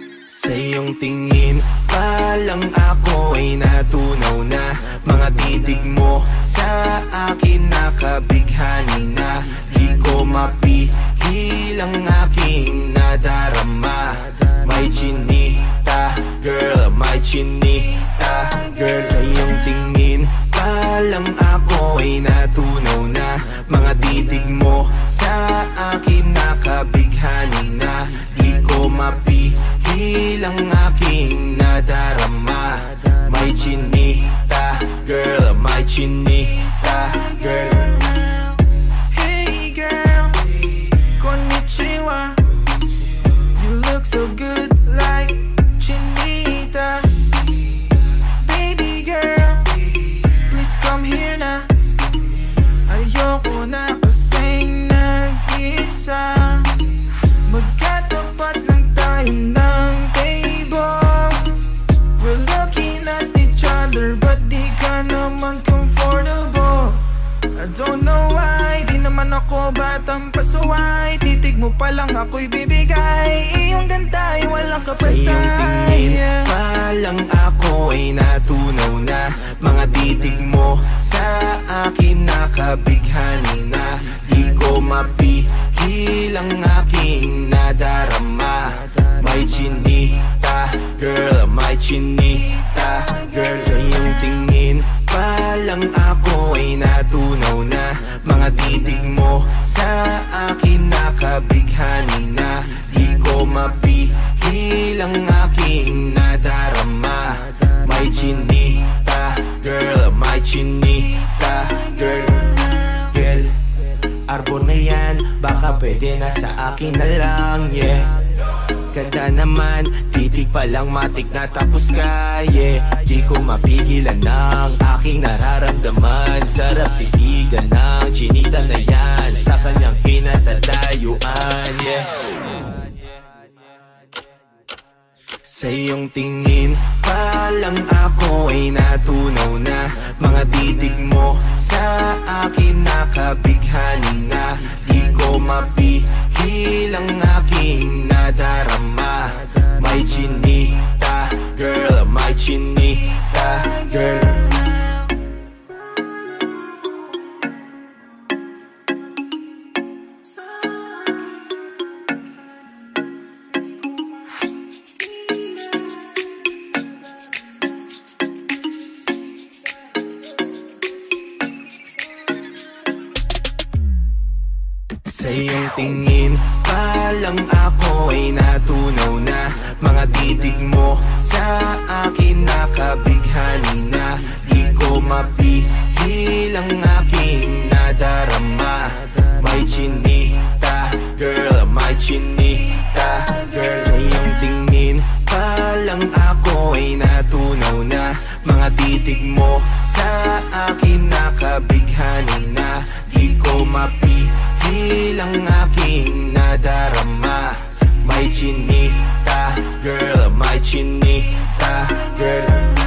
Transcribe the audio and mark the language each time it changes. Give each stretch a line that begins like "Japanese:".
Filipino: Sa iyong tingin pa lang ako ay natunaw na. Mga titig mo sa akin nakabighani na. Di ko mapihil ang aking nadarama. May chinita, girl, may chinita, girl. Sa iyong tingin pa lang ako ay natunaw na. Mga titig mo sa akin nakabighani na. Di ko mapihil ang aking nadarama. May chinita, girl, may chinita, girl.
English: Hey girl, konnichiwa. You look so good like chinita. Baby girl, please come here na.
Filipino: Ayoko na kasing nag-isa. Magkatapat lang tayo ng table.
English: We're looking at each other but
Filipino: di ka naman
English: comfortable. I don't know why,
Filipino: di naman ako batang pasuway. Titig mo pa lang ako'y bibigay. Iyong ganda ay walang kapatay. Sa iyong tingin pa lang ako ay natunaw na. Mga titig mo sa akin nakabighani na. Di ko mapihil ang aking nadarama. May chinita, girl, may chinita, girl. Sa iyong tingin pa lang ako ay natunaw na. Mga titig mo sa akin nakabighani na. Di ko mapihil ang aking nadarama. May chinita, girl, may chinita, girl. Girl, arbor na yan, baka pwede na sa akin na lang, yeah. Ganda naman, titig pa lang matik na tapos ka, yeah. Di ko mapigilan ng aking nararamdaman. Sarap titigan ng chinita na yan sa kanyang kinatatayuan, yeah. Sa iyong tingin pa lang ako ay natunaw na. Mga titig mo sa akin nakabighani na. Di ko mapihil ang aking nadarama. May chinita, girl, may chinita, girl. Sa iyong tingin pa lang ako ay natunaw na. Mga titig mo sa akin nakabighani na. Di ko mapihil ang aking nadarama. May chinita, girl, may chinita, girl. Sa iyong tingin pa lang ako ay natunaw na. Mga titig mo sa akin nakabighani na. Di ko mapihil ang aking nadarama. May chinita, girl, may chinita, girl.